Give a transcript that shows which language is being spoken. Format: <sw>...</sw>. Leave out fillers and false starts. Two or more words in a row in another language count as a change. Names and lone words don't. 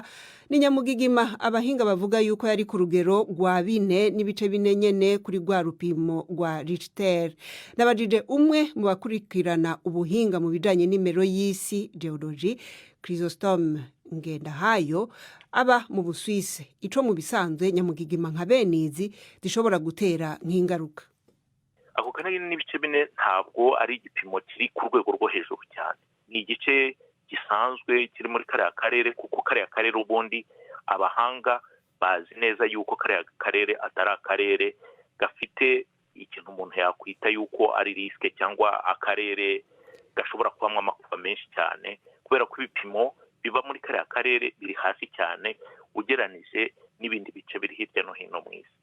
<rn>Ni Nyamugigima abahinga bavuga yuko yari ku rugero rwa 4 n'ibice 4 nyene kuri rwa rupimo rwa Richter. Nabajije umwe mu bakurikirana ubuhinga mu bijanye n'imero y'isi geology Chrysostome Ngendahayo aba mu Busuwisi. Ico mu bisanzwe Nyamugigima nka benizi zishobora gutera nk'ingaruka.</rn> <rw>Ako kanari n'ibice 4 ntabwo ari igipimo kiri ku rwego rwo hejuru cyane. Ni igice gisanzwe kiri muri kariya karere kuko kariya karere ubundi abahanga bazi neza yuko kariya karere atari akarere gafite ikintu umuntu yakwita yuko ari riske cyangwa akarere gashobora kubamwa amakuba menshi cyane kubera ko ibipimo biva muri kariya karere biri hasi cyane ugeranije n'ibindi bice biri hirya no hino mu isi.</rw>